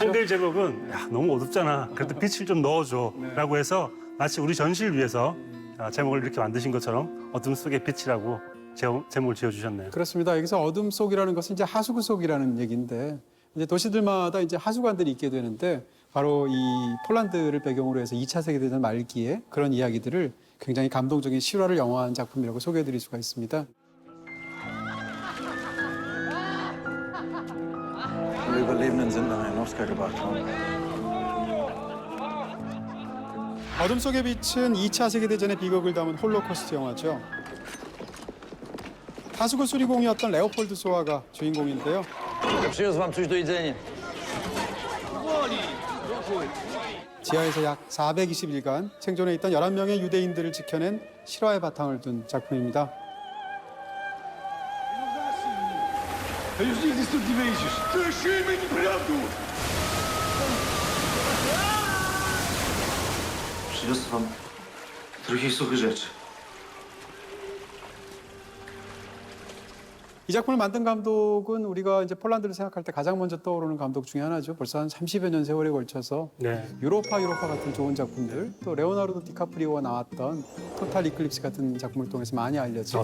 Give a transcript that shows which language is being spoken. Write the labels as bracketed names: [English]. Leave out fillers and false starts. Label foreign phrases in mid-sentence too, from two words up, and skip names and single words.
[Korean] 한글 제목은 야, 너무 어둡잖아. 그래도 빛을 좀 넣어줘라고 해서 마치 우리 전시를 위해서 제목을 이렇게 만드신 것처럼 어둠 속의 빛이라고 제목을 지어주셨네요. 그렇습니다. 여기서 어둠 속이라는 것은 이제 하수구 속이라는 얘기인데 이제 도시들마다 이제 하수관들이 있게 되는데 바로 이 폴란드를 배경으로 해서 2차 세계대전 말기에 그런 이야기들을 굉장히 감동적인 실화를 영화한 작품이라고 소개해드릴 수가 있습니다. [German] Die Überlebenden sind nach Janowska gebracht worden. [Korean] 어둠 속의 빛은 2차 세계대전의 비극을 담은 홀로코스트 영화죠. 하수구 수리공이었던 레오폴드 소아가 주인공인데요. [Polish] Przyniósł wam coś do jedzenia. [Korean] 지하에서 약 420일간 생존해 있던 11명의 유대인들을 지켜낸 실화의 바탕을 둔 작품입니다. [Polish] Przyniosę wam trochę suche rzeczy. [Korean] 이 작품을 만든 감독은 우리가 이제 폴란드를 생각할 때 가장 먼저 떠오르는 감독 중에 하나죠. 벌써 한 30여 년 세월에 걸쳐서 유로파 같은 좋은 작품들, 또 레오나르도 디카프리오가 나왔던 토탈 이클립스 같은 작품을 통해서 많이 알려져.